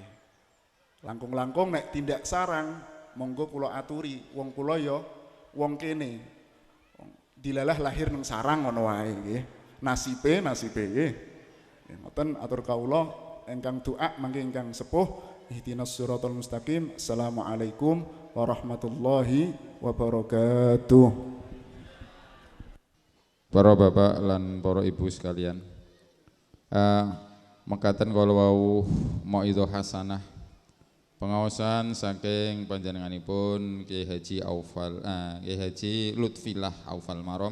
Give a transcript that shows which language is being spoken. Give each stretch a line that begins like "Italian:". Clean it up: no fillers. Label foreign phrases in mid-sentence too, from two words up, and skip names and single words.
Javanese: Langkung-langkung nek tindak sarang monggo kula aturi wong kula ya wong kene. Dilalah lahir nang sarang ngono wae nggih. Nasibe nggih. Ngoten atur kawula ingkang doa mangke ingkang sepuh
Arabic: اهدنا الصراط المستقيم. السلام عليكم ورحمة الله وبركاته.
Javanese: Para bapak lan para ibu sekalian, mekaten kala wau
Arabic: موعظة حسنة
Javanese: pengaosan saking panjenenganipun Kiai Haji Kiai Haji Lutfillah Aufal Marom.